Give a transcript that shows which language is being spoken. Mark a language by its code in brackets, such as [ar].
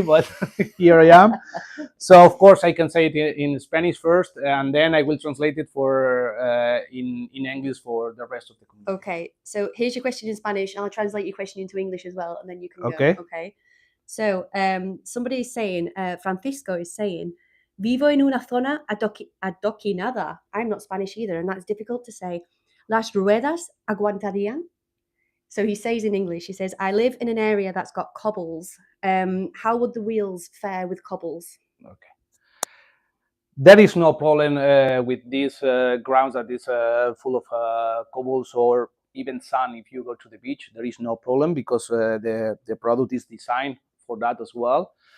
[en] But here I am. So of course I can say it in Spanish first, and then I will translate it for in English for the rest of the community. Okay, so here's your question in Spanish, and I'll translate your question into English as well, and then you can Okay. go. Okay. So somebody is saying, Francisco is saying, [es] vivo en una zona adoquinada. [en] I'm not Spanish either, and that's difficult to say. [es] Las ruedas aguantarían. [en] So he says in English, he says, I live in an area that's got cobbles. How would the wheels fare with cobbles? Okay. There is no problem with these grounds that is full of cobbles or even sand. If you go to the beach, there is no problem because the product is designed for that as well.